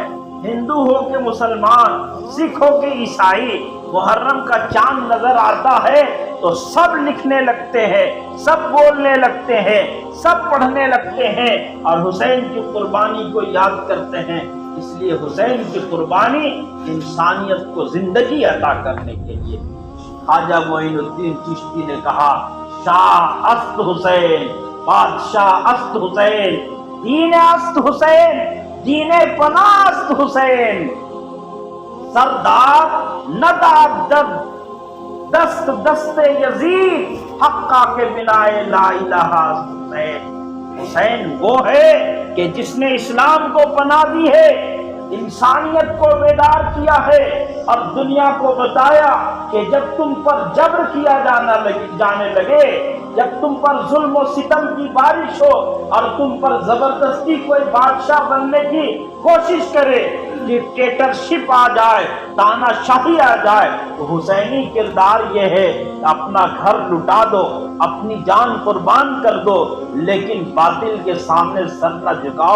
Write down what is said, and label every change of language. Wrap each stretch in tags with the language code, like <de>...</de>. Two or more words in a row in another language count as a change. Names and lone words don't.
<ur>ہندو ہو کے مسلمان، سکھ ہو کے عیسائی، محرم کا چاند نظر آتا ہے تو سب لکھنے لگتے ہیں، سب بولنے لگتے ہیں، سب پڑھنے لگتے ہیں اور حسین کی قربانی کو یاد کرتے ہیں۔ اس لیے حسین کی قربانی انسانیت کو زندگی عطا کرنے کے لیے۔</ur> <fa>خواجہ معین الدین چشتی</fa> <ur>نے کہا،</ur> <fa>شاہ است حسین، بادشاہ است حسین، دین است حسین، دین پناہ است حسین، سردار ندادد دست دست یزید، حقا کے بنا لا الہ حسین۔</fa> <ur>حسین وہ ہے کہ جس نے اسلام کو پناہ دی ہے، انسانیت کو بیدار کیا ہے اور دنیا کو بتایا کہ جب تم پر جبر کیا جانے لگے، جب تم پر ظلم و ستم کی بارش ہو اور تم پر زبردستی کوئی بادشاہ بننے کی کوشش کرے، ڈکٹیٹرشپ آ جائے، تانا شاہی آ جائے، تو حسینی کردار یہ ہے کہ اپنا گھر لٹا دو، اپنی جان قربان کر دو، لیکن باطل کے سامنے سر نہ جھکاؤ۔</ur>